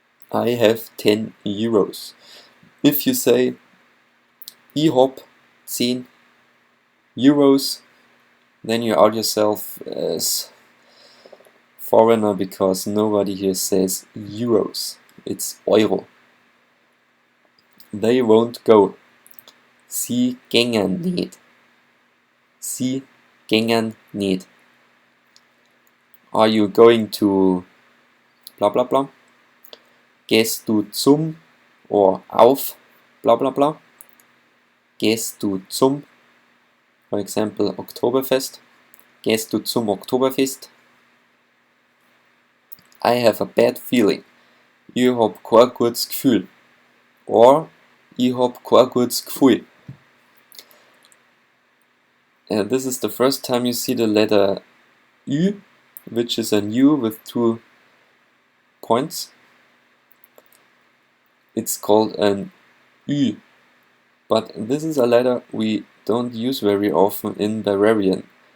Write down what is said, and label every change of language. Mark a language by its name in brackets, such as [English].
[English] I have 10 euros. If you say [German] ich hab 10 euros, [English] then you out yourself as foreigner because nobody here says euros. It's Euro. They won't go. [German] Sie gängen nicht. Sie gängen nicht. [English] Are you going to blah blah blah? [German] Gehst du zum or auf blah blah blah? Gehst du zum, [English] for example, [German] Oktoberfest? Gehst du zum Oktoberfest? [English] I have a bad feeling. [German] Ich hab kein gutes Gefühl. Or ich hab kein gutes Gefühl. [English] This is the first time you see the letter Ü, which is an U with 2 points. It's called an Ü, but this is a letter we don't use very often in Bavarian.